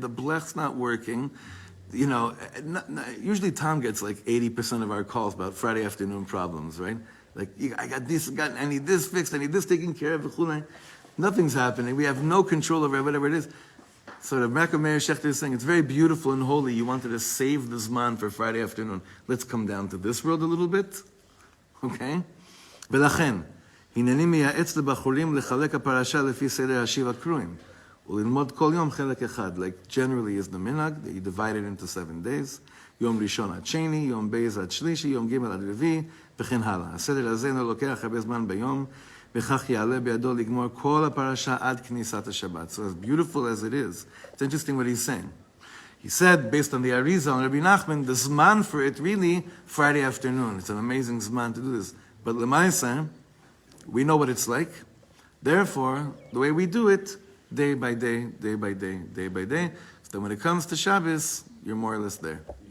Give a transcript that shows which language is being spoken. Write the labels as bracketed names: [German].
[English] The blech's not working. You know, usually Tom gets like 80% of our calls about Friday afternoon problems, right? Like, I got this, I need this fixed, I need this taken care of. Nothing's happening. We have no control over whatever it is. So the Rebbe Meir Shechter is saying, it's very beautiful and holy. You wanted to save the Zman for Friday afternoon. Let's come down to this world a little bit. Okay? [Hebrew] ולכן, הנני מייעץ לבחורים לחלק הפרשה לפי סדר השבע קרואים, וללמוד כל יום חלק אחד. [English] Like generally is the minhag, that you divide it into 7 days. [Hebrew] יום ראשון עד שני, יום בייז עד שלישי, יום ג' עד רביעי, וכן הלאה. הסדר הזה לא לוקח הרבה זמן ביום, וכך יעלה בידו לגמור כל הפרשה עד כניסת השבת. [English] So as beautiful as it is, it's interesting what he's saying. He said, based on the Arizal and Rabbi Nachman, the Zman for it really, Friday afternoon. It's an amazing Zman to do this. But L'maisa, we know what it's like. Therefore, the way we do it, day by day, day by day, day by day, so that when it comes to Shabbos, you're more or less there.